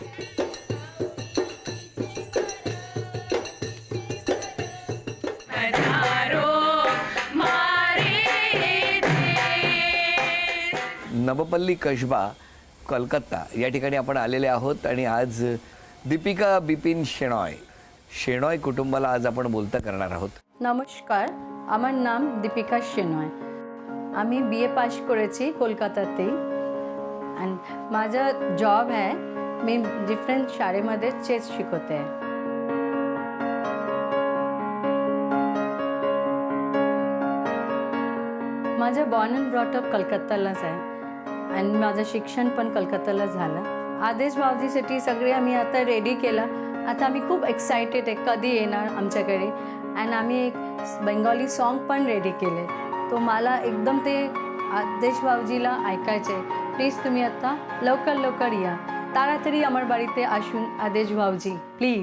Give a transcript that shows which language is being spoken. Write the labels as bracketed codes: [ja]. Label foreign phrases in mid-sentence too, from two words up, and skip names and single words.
[mr] नवपल्ली कसबा कलकत्ता या ठिकाणी आपण आलेले आहोत आणि आज दीपिका बिपिन शेणॉय कुटुंबाला आज आपण बोलता करणार आहोत. नमस्कार, [bn] আমার নাম দীপিকা শেনয়. আমি BA পাস করেছি কলকাতাতে অ্যান্ড [mr] माझा जॉब आहे. मी डिफरंट शाळेमध्ये चेस शिकवते. माझं [en] born and brought up [mr] कलकत्तालाच आहे आणि माझं शिक्षण पण कलकत्ताला झालं. आदेश भाऊजीसाठी सगळे आम्ही आता रेडी केलं. आता आम्ही खूप एक्सायटेड आहे कधी येणार आमच्याकडे. आणि आम्ही एक [en] Bengali song [mr] पण रेडी केले. तो मला एकदम ते आदेश भाऊजीला ऐकायचे. प्लीज तुम्ही आता लवकर लवकर या. [bn] तारातरी আমার বাড়িতে আসুন आदेश भाऊजी प्लीज.